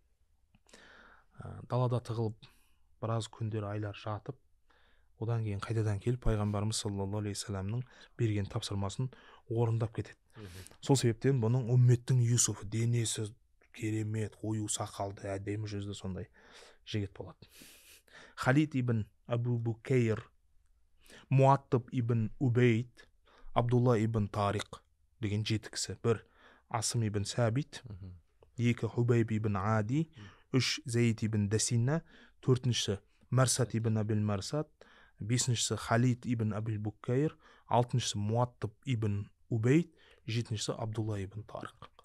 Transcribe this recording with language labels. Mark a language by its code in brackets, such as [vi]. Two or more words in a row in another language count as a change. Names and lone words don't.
[kk] Далада тығылып, біраз күндер, айлар жатып, одан кейін қайтадан келіп, пайғамбарымыз [ar] صلى الله عليه سلام [kk] берген тапсырмасын орындап кетеді. Сол себептен бұның үмметтің Юсуфы, денесі керемет, қою сақалды, әдемі жүзді сондай жігіт болады. Халид ибн Абу Букейр, Муаттыб ибн Убейд, Абдулла ибн Тариқ деген жеті кісі. Бір Асым ибн Сәбит, екі Хубайб ибн Ади, үш Зайд ибн Дасинна, төртіншісі Марсат ибн Абил Марсат, бесіншісі Халид ибн Абил Букейр, алтыншысы Муаттыб ибн Убейд, жетіншісі Абдулла ибн Тариқ.